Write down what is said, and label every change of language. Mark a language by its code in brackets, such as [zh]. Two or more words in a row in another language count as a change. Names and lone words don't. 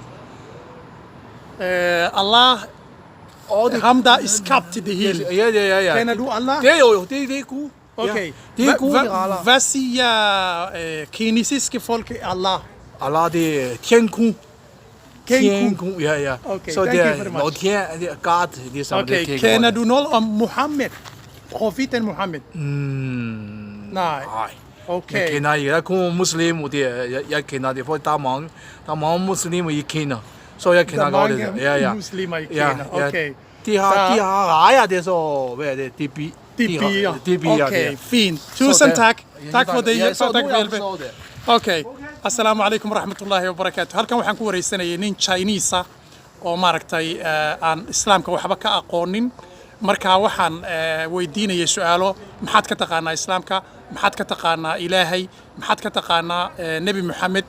[da] Allah, ham der er skabt til det hele. Ja. Kender du Allah? Det er jo, det er god. Okay. Ja, det er god, Allah. Hvad siger kinesiske folk Allah? Allah, det er Tianku. Tianku. Ja. Okay, så [en] thank [da] det [en] you very much. [da] Og det er God, ligesom Okay, det kender du noget om Muhammed? Profeten Muhammed? Nej. Okay. Jeg kender ikke. Jeg er kun muslim, og jeg kender det, for der er mange muslimer i Kina. Så jeg kender godt det. mange muslimer i Kina, okay. De har ejer det, så hvad er det? De bier. Okay, fint. Tusind tak. Tak for det. Ja, så Tak nu for jeg hjælpen. forstår det. Okay. [so] Assalaamu calaykum waraxmatullaahi wabarakaatu. Halkan waxaan ku wareysanayay nin Chinese ah oo maaragtay aan islaamka waxba ka aqoonin. Marka waxaan weydiinayay su'aalo, maxaad ka taqaanaa islaamka? Maxaad ka taqaanaa Ilaahay? Maxaad ka taqaanaa Nabi Muhammad?